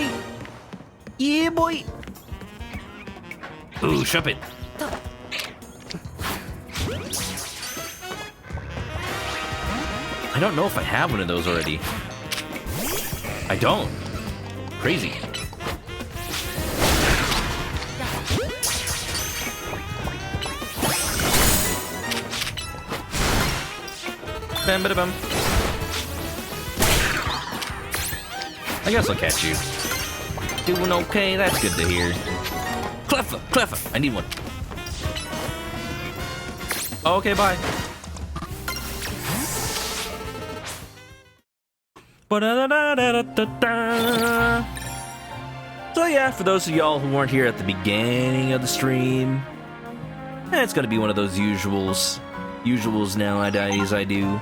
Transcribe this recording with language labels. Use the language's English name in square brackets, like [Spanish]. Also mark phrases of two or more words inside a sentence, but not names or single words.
[English] Yeah, boy. Ooh, shove it. I don't know if I have one of those already. I don't. Crazy. Bam, bada, bam. I guess I'll catch you. Doing okay, that's good to hear. Cleffa, Cleffa, I need one. Okay, bye. So yeah, for those of y'all who weren't here at the beginning of the stream, it's gonna be one of those usuals nowadays I do.